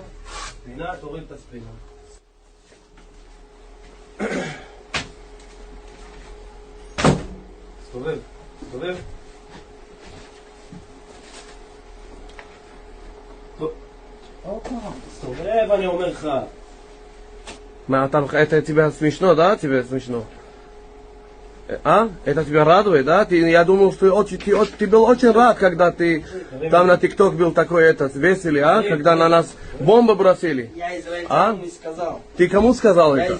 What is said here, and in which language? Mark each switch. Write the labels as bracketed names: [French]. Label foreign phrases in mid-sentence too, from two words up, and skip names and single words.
[Hebrew] ספינה, תוריד את הספינה. סתובב, סתובב. סתובב, אני אומר לך. Ma tam [Russian] это тебя смешно, да? Тебе смешно? А? Это тебя радует, да? Я думал, что ты был очень рад, когда ты там на ТикТок был такой веселый, а? Когда на нас бомбу бросили. Я израильтянам не сказал. Ты кому сказал это?